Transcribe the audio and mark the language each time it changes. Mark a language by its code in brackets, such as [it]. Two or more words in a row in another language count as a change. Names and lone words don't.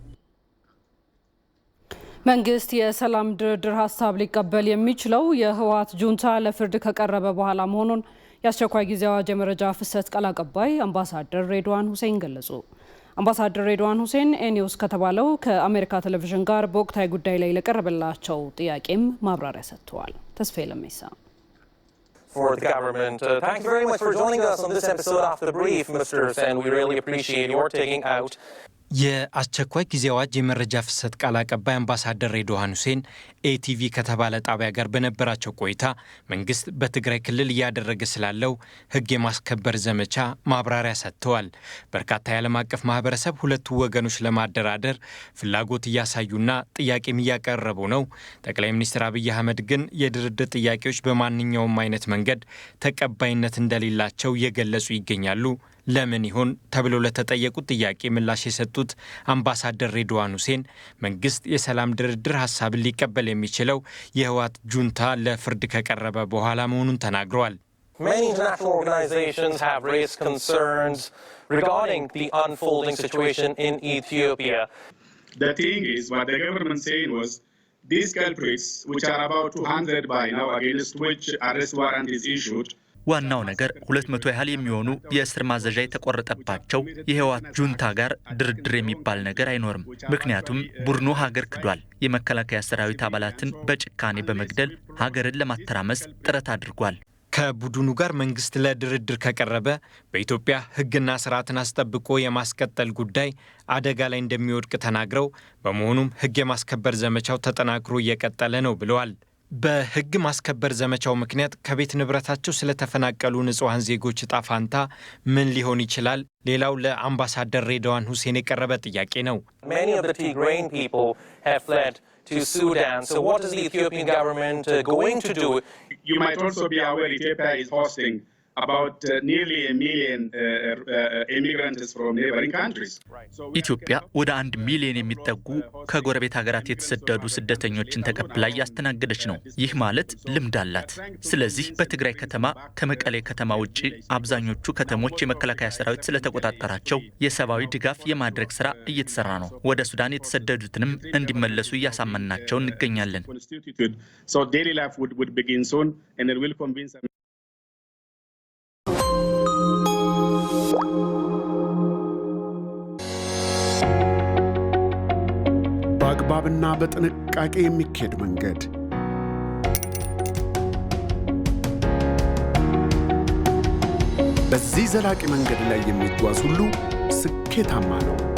[am] መንግስት የሰላም ድርድር ሀሳብ ሊቀበል የሚችለው የህወሓት ጁንታ ለፍርድ ከቀረበ በኋላ መሆኑን የአስቸኳይ ጊዜ አዋጅ የመረጃ ፍሰት ቃል አቀባይ አምባሳደር ሬድዋን ሁሴን ገለጹ። አምባሳደር ሬድዋን ሁሴን ኤኒውስ ከተባለው ከአሜሪካ ቴሌቪዥን ጋር በወቅታዊ ጉዳይ ላይ ለቀረበላቸው ጥያቄም ማብራሪያ ሰጥተዋል። ተስፋዬ ለሜሳ [en] for the government. Thank you very much for joining us on this episode of The Brief, Mr. Sen. We really appreciate your taking out. [am] የአስቸኳይ ጊዜ አዋጅ የመረጃ ፍሰት ቃል አቀባይ አምባሳደር ሬድዋን ሁሴን ኤቲቪ ከተባለ ጣቢያ ጋር በነበራቸው ቆይታ መንግስት በትግራይ ክልል እያደረገ ስላለው ህግ የማስከበር ዘመቻ ማብራሪያ ሰጥተዋል። በርካታ የዓለም አቀፍ ማህበረሰብ ሁለቱ ወገኖች ለማደራደር ፍላጎት እያሳዩና ጥያቄም እያቀረቡ ነው። ጠቅላይ ሚኒስትር አብይ አህመድ ግን የድርድር ጥያቄዎች በማንኛውም አይነት መንገድ ተቀባይነት እንደሌላቸው እየገለጹ ይገኛሉ። ለምን ይሆን ተብሎ ለተጠየቁት ጥያቄ ምላሽ የሰጡት አምባሳደር ሬድዋን ሁሴን መንግስት የሰላም ድርድር ሀሳብን ሊቀበል የሚችለው የህወሓት ጁንታ ለፍርድ ከቀረበ በኋላ መሆኑን ተናግረዋል። [en] Many international organizations have raised concerns regarding the unfolding situation in Ethiopia. The thing is, what the government said was, these culprits, which are about 200 by now, against which arrest warrant is issued, [am] ዋናው ነገር 200 ያህል የሚሆኑ የእስር ማዘዣ የተቆረጠባቸው የህወሓት ጁንታ ጋር ድርድር የሚባል ነገር አይኖርም። ምክንያቱም ቡድኑ ሀገር ክዷል። የመከላከያ ሰራዊት አባላትን በጭካኔ በመግደል ሀገርን ለማተራመስ ጥረት አድርጓል። ከቡድኑ ጋር መንግስት ለድርድር ከቀረበ በኢትዮጵያ ህግና ስርዓትን አስጠብቆ የማስቀጠል ጉዳይ አደጋ ላይ እንደሚወድቅ ተናግረው በመሆኑም ህግ የማስከበር ዘመቻው ተጠናክሮ እየቀጠለ ነው ብለዋል። በህግ ማስከበር ዘመቻው ምክንያት ከቤት ንብረታቸው ስለተፈናቀሉ ንጹሃን ዜጎች ዕጣ ፈንታ ምን ሊሆን ይችላል? ሌላው ለአምባሳደር ሬድዋን ሁሴን የቀረበ ጥያቄ ነው። [en] Many of the Tigrayan people have fled to Sudan. So what is the Ethiopian government going to do? You might also be aware Ethiopia is hosting about nearly a million immigrants from neighboring countries. [am] ኢትዮጵያ ወደ 1 ሚሊዮን የሚጠጉ ከጎረቤት ሀገራት የተሰደዱ ስደተኞችን ተቀብላ እያስተናገደች ነው። ይህ ማለት ልምድ አላት። ስለዚህ በትግራይ ከተማ ከመቀሌ ከተማ ውጪ አብዛኞቹ ከተሞች የመከላከያ ሰራዊት ስለተቆጣጠራቸው የሰብአዊ ድጋፍ የማድረግ ስራ እየተሰራ ነው። ወደ ሱዳን የተሰደዱትንም እንዲመለሱ እያሳመንናቸው እንገኛለን። [en] So daily life would begin soon and it will convince [am] በአግባብና በጥንቃቄ የሚካሄድ መንገድ በዚህ ዘላቂ መንገድ ላይ የሚጓዝ ሁሉ ስኬታማ ነው።